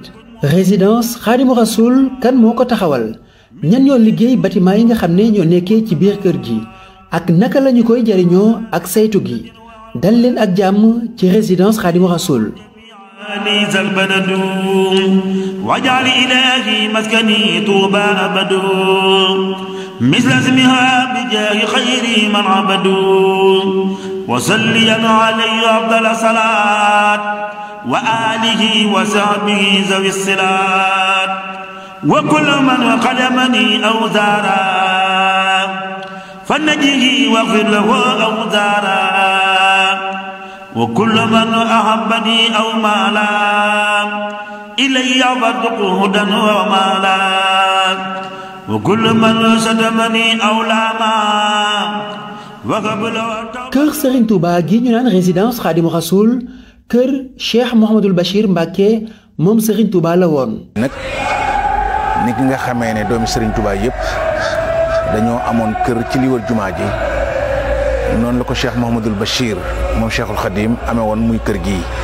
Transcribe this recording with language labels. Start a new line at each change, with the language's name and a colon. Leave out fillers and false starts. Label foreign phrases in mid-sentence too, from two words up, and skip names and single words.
Wolof: résidence Khadimou Rassoul kan moo ko taxawal ñan ñoo liggéey bâtiment yi nga xam ne ñoo nekkee ci biir kër gi ak naka lañu koy jariñoo ak saytu gi dal leen ak jàmm ci résidence Khadimou Rassoul.
Arabic: ليس البلد واجعل إلهي مسكني طوبى أبد مثل اسمها بجاه خير من عبدوا وصليا عليه أفضل الصلاة وآله وصحبه ذوي الصلات وكل من خدمني أو زارا فنجه واغفر له أو زارا وكل من أحبني أو مالا إلي فارزقه هدى ومالا وكل من شتمني أو لاما
Wolof: kër Serigne Touba gi ñu naan résidence Khadimou Rassoul kër Cheikh Mouhamadul Bachir Mbacké moom Serigne Touba la woon. nag nit ñi nga xamee ne doomi Serigne Touba yëpp dañoo amoon kër ci li wër jumaa ji noonu la ko Cheikh Mouhamadul Bachir moom Cheikhul Khadim amee woon muy kër gii